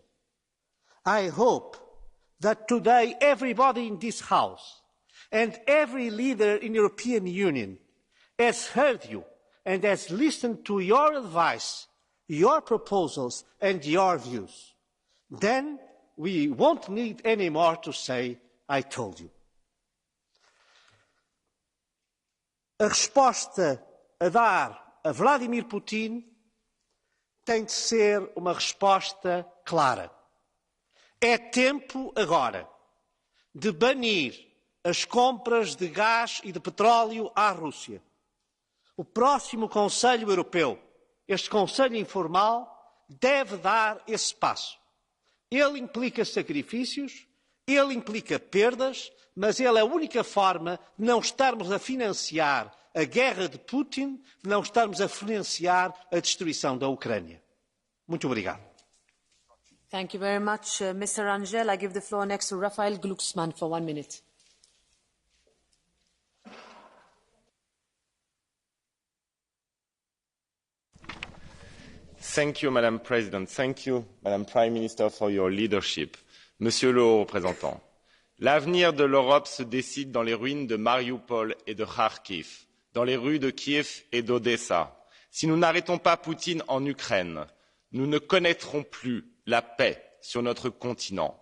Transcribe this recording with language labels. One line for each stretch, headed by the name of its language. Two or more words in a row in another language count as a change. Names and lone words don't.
English: I hope that today everybody in this House and every leader in the European Union has heard you and has listened to your advice, your proposals and your views. Then we won't need anymore to say, I told you.
Portuguese: A resposta a dar a Vladimir Putin tem de ser uma resposta clara. É tempo agora de banir as compras de gás e de petróleo à Rússia. O próximo Conselho Europeu, este Conselho informal, deve dar esse passo. Ele implica sacrifícios, ele implica perdas, mas ele é a única forma de não estarmos a financiar a guerra de Putin, de não estarmos a financiar a destruição da Ucrânia. Muito obrigado.
English: Thank you very much, Mr. Rangel. I give the floor next to Rafael Glucksmann for 1 minute. Thank you, Madam President. Thank you, Madam Prime Minister, for your leadership.
French: Monsieur le haut représentant, l'avenir de l'Europe se décide dans les ruines de Mariupol et de Kharkiv, dans les rues de Kiev et d'Odessa. Si nous n'arrêtons pas Poutine en Ukraine, nous ne connaîtrons plus la paix sur notre continent.